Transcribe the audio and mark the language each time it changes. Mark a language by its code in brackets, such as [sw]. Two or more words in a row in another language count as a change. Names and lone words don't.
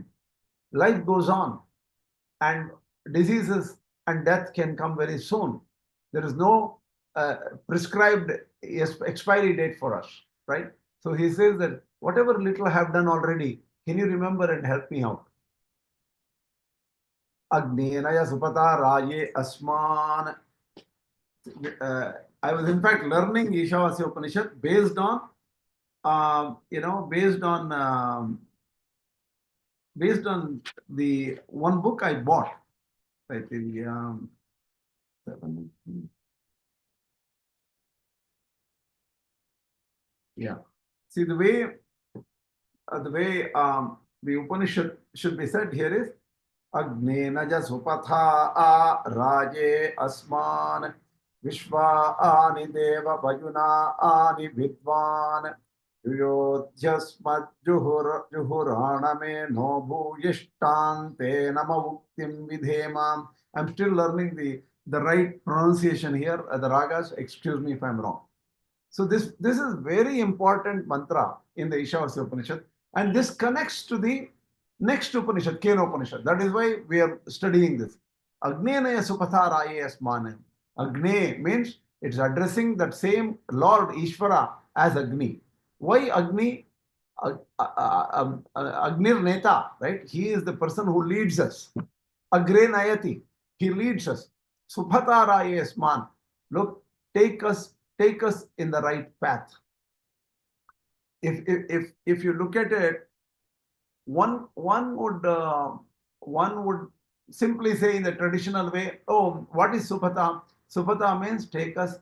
[en] Life goes on, and diseases and death can come very soon. There is no prescribed expiry date for us, right? So he says that whatever little I have done already, can you remember and help me out? [sa] अग्ने नय सुपथा राये अस्मान्. [en] I was in fact learning Īśāvāsya Upaniṣad based on the one book I bought. I think yeah. See the way the Upanishad should be said here is [sa] अग्ने नय सुपथा राये अस्मान् विश्वानि देव वयुनानि विद्वान् युयोध्यस्मज् जुहुराणमेनो भूयिष्ठां ते नमउक्तिं विधेम. [en] I'm still learning the right pronunciation here, the ragas. Excuse me if I'm wrong. So this is very important mantra in the Īśāvāsya Upaniṣad, and this connects to the next Upanishad, Kena Upaniṣad. That is why we are studying this. [sa] अग्ने नय सुपथा राये अस्मान्. [en] Agne means it's addressing that same Lord Ishvara as Agni. Why Agni? [sa] अग्निर् नेता, [en] right? He is the person who leads us. [sa] अग्रे नयति, [en] he leads us. [sa] सुपथा राये अस्मान्. [en] Look, take us in the right path. If you look at it, one would simply say in the traditional way, oh, what is Supata? Supata means take us.